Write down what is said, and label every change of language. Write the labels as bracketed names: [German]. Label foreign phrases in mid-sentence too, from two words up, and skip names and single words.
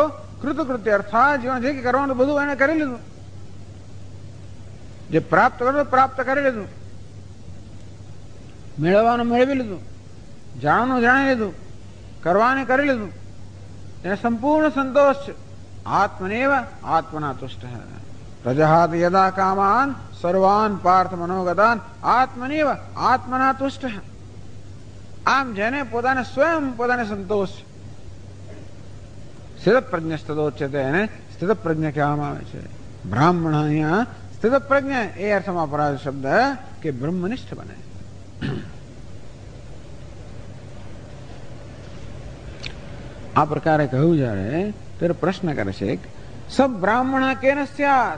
[Gujarati] કૃતકૃત્ય અર્થાત જીવન જે કરવાનું બધું એને કરી લીધું. જે પ્રાપ્ત કરવું પ્રાપ્ત કરી લીધું, મેળવવાનું મેળવી લીધું, જાણવાનું જાણી લીધું, કરવાને કરી લીધું. એને સંપૂર્ણ સંતોષ છે. [Sanskrit] आत्मन्येव आत्मना तुष्टः. प्रजहाति यदा कामान् सर्वान् पार्थ मनोगतान् आत्मन्येव आत्मना तुष्टः. [Gujarati] આમ જેને પોતાને સ્વયં પોતાને સંતોષ, [Sanskrit] स्थितप्रज्ञ स्थितोच्यते, [Gujarati] એને સ્થિત પ્રજ્ઞ કહેવામાં આવે છે. બ્રાહ્મણ અહીંયા સ્થિત પ્રજ્ઞ એ અર્થમાં વપરાય શબ્દ કે બ્રહ્મનિષ્ઠ બને. આ પ્રકારે કહ્યું જ્યારે ત્યારે પ્રશ્ન કરે છે, [Sanskrit] स ब्राह्मणः केन स्यात्.